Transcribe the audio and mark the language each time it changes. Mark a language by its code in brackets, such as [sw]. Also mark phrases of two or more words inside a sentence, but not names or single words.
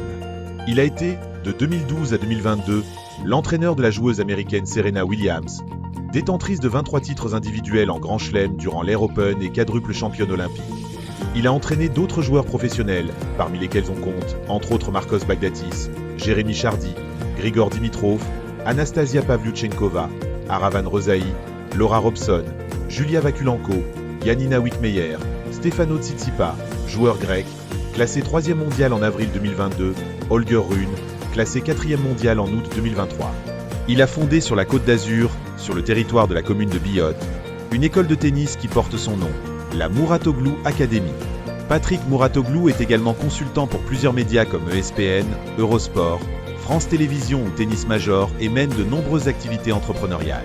[fr] Il a été, de 2012 à 2022, l'entraîneur de la joueuse américaine Serena Williams, détentrice de 23 titres individuels en Grand Chelem durant l'Air Open et quadruple championne olympique. Il a entraîné d'autres joueurs professionnels, parmi lesquels on compte, entre autres Marcos Baghdatis, Jérémy Chardy, Grigor Dimitrov, Anastasia Pavlyuchenkova, Aravan Rosai, Laura Robson, Julia Vakulenko, Yanina Wickmeyer, Stefano Tsitsipas, joueur grec, classé 3e mondial en avril 2022, Holger Rune, classé 4e mondial en août 2023. Il a fondé sur la Côte d'Azur, sur le territoire de la commune de Biot, une école de tennis qui porte son nom, la Mouratoglou Academy. Patrick Mouratoglou est également consultant pour plusieurs médias comme ESPN, Eurosport, France Télévisions ou Tennis Major et mène de nombreuses activités entrepreneuriales.